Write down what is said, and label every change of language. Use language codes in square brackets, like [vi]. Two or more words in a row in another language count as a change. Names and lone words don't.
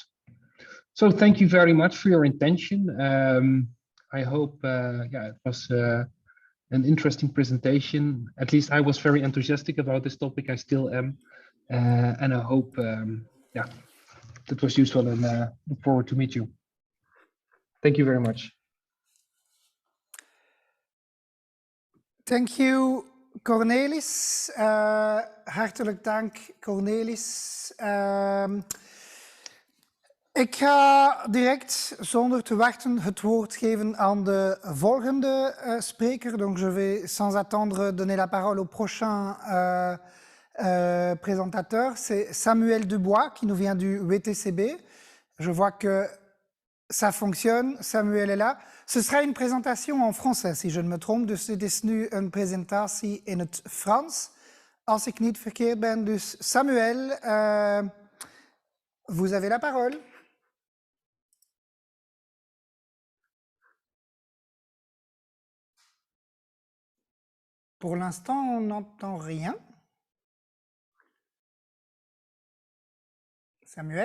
[en] So thank you very much for your attention. I hope it was an interesting presentation. At least I was very enthusiastic about this topic. I still am, and I hope that was useful, and look forward to meet you. Thank you very much. Thank you, Cornelis. [nl] Hartelijk dank, Cornelis. Ik ga direct, zonder te wachten, het woord geven aan de volgende spreker. [fr] Donc je vais sans attendre donner la parole au prochain présentateur. C'est Samuel Dubois qui nous vient du WTCB. Je vois que ça fonctionne, Samuel est là. Ce sera une présentation en français, si je ne me trompe. [nl] Dus dit is nu een presentatie in het Frans, als ik niet verkeerd ben. [fr] Dus Samuel, vous avez la parole. Pour l'instant, on n'entend rien. Samuel?